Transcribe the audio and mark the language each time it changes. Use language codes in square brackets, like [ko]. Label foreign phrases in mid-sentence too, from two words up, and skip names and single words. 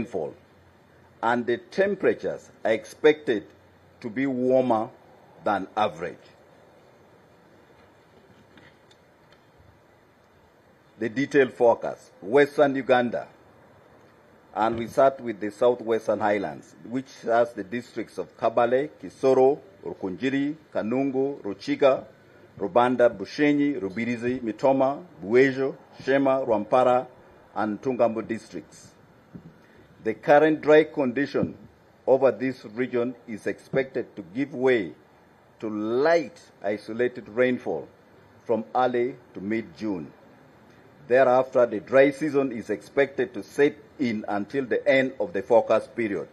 [en] And the temperatures are expected to be warmer than average. The detailed forecast. Western Uganda, and we start with the southwestern highlands, which has the districts of Kabale, Kisoro, Rukunjiri, Kanungu, Ruchiga, Rubanda, Bushenyi, Rubirizi, Mitoma, Buejo, Shema, Rwampara, and Tungambu districts. The current dry condition over this region is expected to give way to light isolated rainfall from early to mid-June. Thereafter, the dry season is expected to set in until the end of the forecast period.